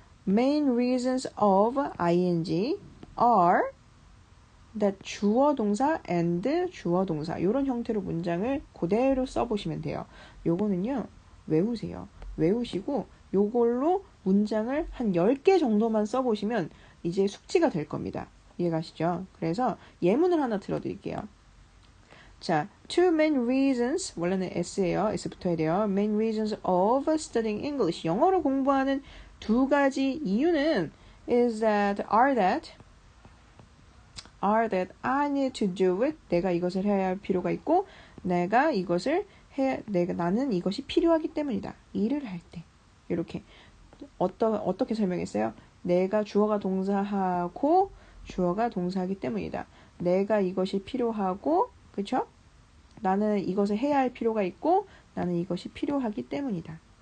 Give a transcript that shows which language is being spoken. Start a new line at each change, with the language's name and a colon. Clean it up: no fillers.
English: Main reasons of ing are that
Korean: 주어 동사 and 주어 동사 이런 형태로 문장을 그대로 써보시면 돼요. 요거는요. 외우세요. 외우시고 요걸로 문장을 한 10개 정도만 써보시면 이제 숙지가 될 겁니다. 이해가시죠? 그래서 예문을 하나 들어드릴게요. 자, two main reasons 원래는 S예요. S 붙어야 돼요.
English: Main reasons of studying English.
Korean: 영어를 공부하는 두 가지 이유는
English: are that I need to do it.
Korean: 내가 이것을 해야 할 필요가 있고 나는 이것이 필요하기 때문이다. 일을 할 때. 이렇게 어떻게 설명했어요? 내가 주어가 동사하고 주어가 동사하기 때문이다. 내가 이것이 필요하고 그쵸? 나는 이것을 해야 할 필요가 있고 나는 이것이 필요하기 때문이다.